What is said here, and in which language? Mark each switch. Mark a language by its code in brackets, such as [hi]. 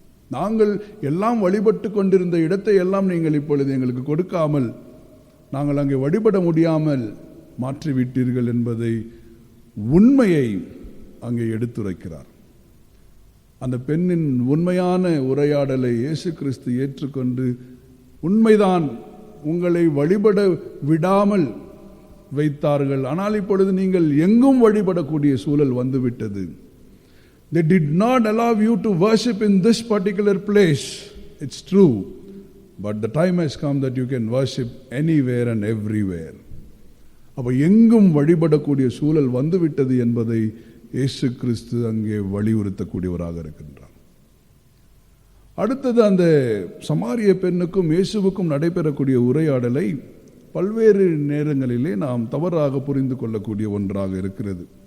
[ta] நாங்கள் எல்லாம் வழிபட்டு கொண்டிருந்த இடத்தை எல்லாம் நீங்கள் இப்பொழுது எங்களுக்கு கொடுக்காமல் நாங்கள் அங்கே வழிபட முடியாமல் மாற்றிவிட்டீர்கள் என்பதை உண்மையை அங்கே எடுத்துரைக்கிறார். அந்த பெண்ணின் உண்மையான உரையாடலை இயேசு கிறிஸ்து ஏற்றுக்கொண்டு, உண்மைதான், உங்களை வழிபட விடாமல் வைத்தார்கள், ஆனால் இப்பொழுது நீங்கள் எங்கும் வழிபடக்கூடிய சூழல் வந்துவிட்டது. [en] They did not allow you to worship in this particular place. It's true, but the time has come that you can worship anywhere and everywhere. [ta] அப்போ எங்கும் வழிபடக்கூடிய சூழல் வந்துவிட்டது என்பதை இயேசு கிறிஸ்து அங்கே வலியுறுத்தக்கூடியவராக இருக்கின்றார். அடுத்தது, அந்த சமாரிய பெண்ணுக்கும் இயேசுவுக்கும் நடைபெறக்கூடிய உரையாடலை பல்வேறு நேரங்களிலே நாம் தவறாக புரிந்து கொள்ளக்கூடிய ஒன்றாக இருக்கிறது.